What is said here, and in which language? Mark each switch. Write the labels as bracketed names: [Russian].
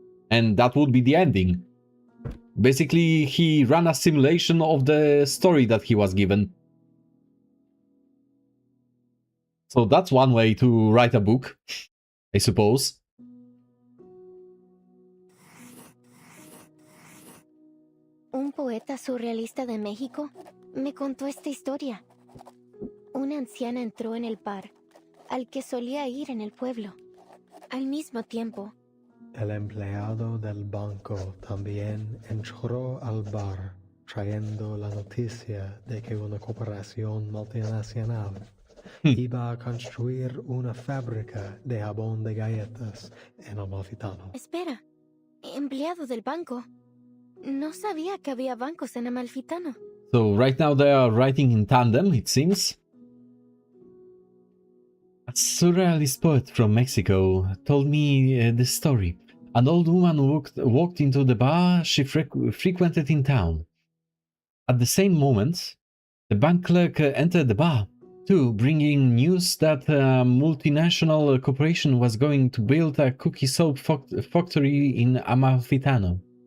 [English] And that would be the ending. Basically, he ran a simulation of the story that he was given. So that's one way to write a book, I suppose. [Spanish] Un poeta surrealista de México me contó esta historia. Una anciana entró en el bar, al que solía ir en el pueblo. Al mismo tiempo, El empleado del banco también entró al bar, trayendo la noticia de que una corporación multinacional iba a construir una fábrica de jabón de galletas en Amalfitano. espera, empleado del banco. No sabía que había bancos en Amalfitano. [English] So right now they are writing in tandem, it seems. A surrealist poet from Mexico told me this story. An old woman walked into the bar she frequented in town. At the same moment, the bank clerk entered the bar, too, bringing news that a multinational corporation was going to build a cookie soap factory in Amalfitano.